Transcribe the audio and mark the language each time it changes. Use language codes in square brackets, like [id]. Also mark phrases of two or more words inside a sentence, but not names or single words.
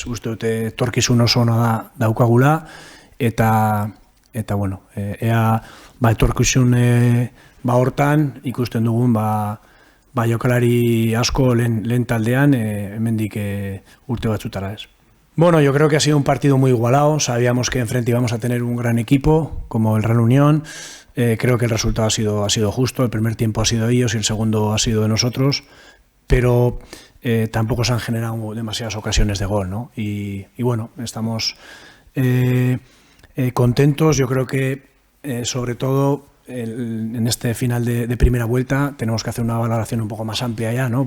[eu] Uste dute etorkizun oso ona daukagula, eta bueno, ea etorkizun hortan ikusten dugun jokalari asko lehen taldean, hemendik urte batzutara, ez. Bueno, [es] yo creo que ha sido un partido muy igualado, sabíamos que enfrente íbamos a tener un gran equipo, como el Real Unión, creo que el resultado ha sido justo, el primer tiempo ha sido de ellos y el segundo ha sido de nosotros, pero tampoco se han generado demasiadas ocasiones de gol, ¿no? Y bueno, estamos contentos, yo creo que sobre todo en este final de primera vuelta tenemos que hacer una valoración un poco más amplia ya, ¿no?